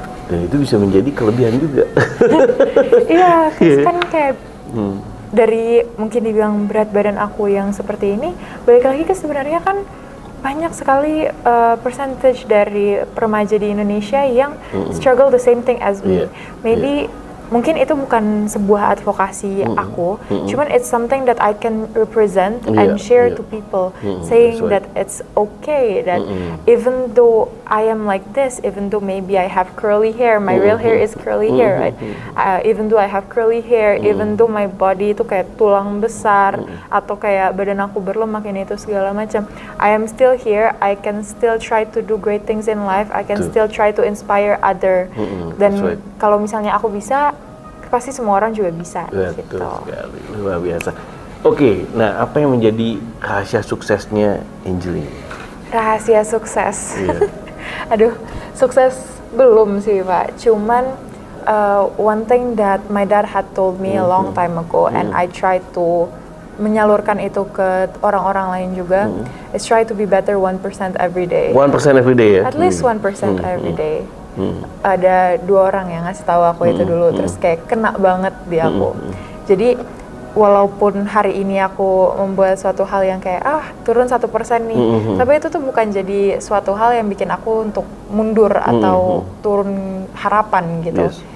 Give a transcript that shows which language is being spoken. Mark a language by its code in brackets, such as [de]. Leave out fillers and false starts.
[id] Dan itu bisa menjadi kelebihan juga. Iya, kan kayak dari mungkin dibilang berat badan aku yang seperti ini, balik lagi ke sebenarnya kan banyak sekali percentage dari remaja di Indonesia yang [en] struggle the same thing as me. Maybe [id] mungkin itu bukan sebuah advokasi aku, cuman [en] it's something that I can represent and share to people, saying that it's okay that even though I am like this, even though maybe I have curly hair, my real hair is curly hair, right? Even though I have curly hair, even though my body [id] itu kayak tulang besar atau kayak badan aku berlemak ini itu segala macam, [en] I am still here. I can still try to do great things in life. I can still try to inspire other. [id] Dan kalau misalnya aku bisa, pasti semua orang juga bisa. Betul gitu. sekali, luar biasa. Oke, nah apa yang menjadi rahasia suksesnya Angeline? Rahasia sukses. Iya. Aduh, sukses belum sih Pak. [en] Cuman one thing that my dad had told me a long time ago, and I try to [id] menyalurkan itu ke orang-orang lain juga, [en] is try to be better 1% every day. 1% every day ya? At least 1% every day. [id] Ada 2 orang yang ngasih tahu aku itu dulu, terus kayak kena banget di aku. Jadi walaupun hari ini aku membuat suatu hal yang kayak turun 1% nih, tapi itu tuh bukan jadi suatu hal yang bikin aku untuk mundur atau turun harapan gitu.